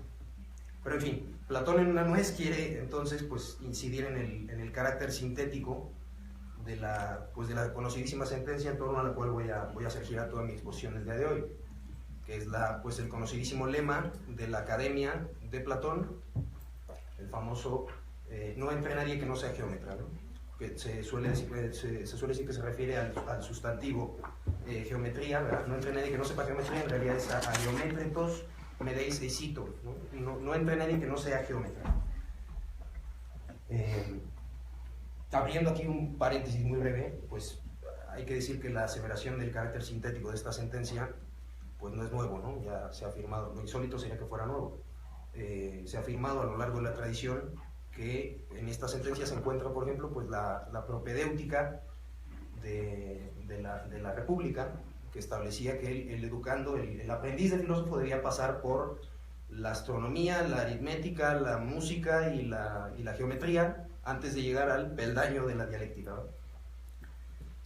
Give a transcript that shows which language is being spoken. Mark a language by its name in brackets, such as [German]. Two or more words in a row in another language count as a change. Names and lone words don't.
[Spanish] Pero en fin, Platón en una nuez quiere entonces pues incidir en el carácter sintético de la conocidísima sentencia en torno a la cual voy a hacer girar toda mi exposición el día de hoy, que es el conocidísimo lema de la Academia de Platón, el famoso no entre nadie que no sea geómetra, ¿no? Que se suele decir que se refiere al sustantivo geometría, ¿verdad? No entre nadie que no sepa geometría, en realidad es [Greek] ἀγεωμέτρητος μηδεὶς εἰσίτω, [Spanish] ¿no? No entre nadie que no sea geómetra. Abriendo aquí un paréntesis muy breve, pues hay que decir que la aseveración del carácter sintético de esta sentencia pues no es nuevo, ¿no? Ya se ha afirmado, lo insólito sería que fuera nuevo. Se ha afirmado a lo largo de la tradición que en esta sentencia se encuentra, por ejemplo, pues la propedéutica de la República, que establecía que el educando, el aprendiz de filósofo debía pasar por la astronomía, la aritmética, la música y la geometría antes de llegar al peldaño de la dialéctica, ¿no?